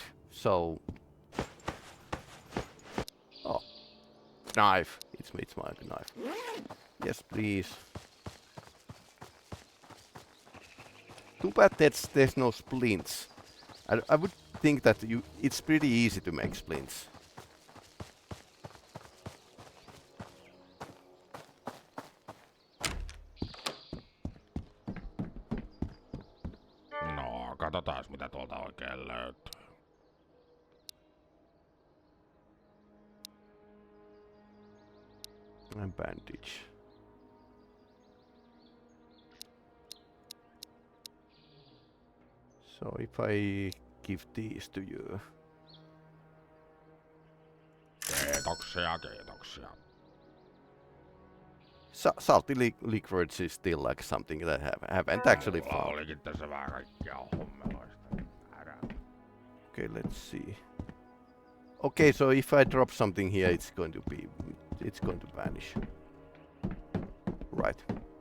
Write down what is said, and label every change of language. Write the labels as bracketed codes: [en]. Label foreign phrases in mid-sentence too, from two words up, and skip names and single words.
[en] So oh, knife. It's my knife. Yes, please. Too bad there's no splints. I would think that it's pretty easy to make splints. [fi] No, katsotaan mitä tuolta oikein löytyy. [en] And bandage. So if I give these to you. [fi] Kiitoksia. [en] Salty liquids is still like something that I haven't actually [fi] Mulla [en] found. [fi] olikin tässä vähän kaikkia hommeloista. [en] Okay, let's see. Okay, so if I drop something here, it's going to vanish. Right.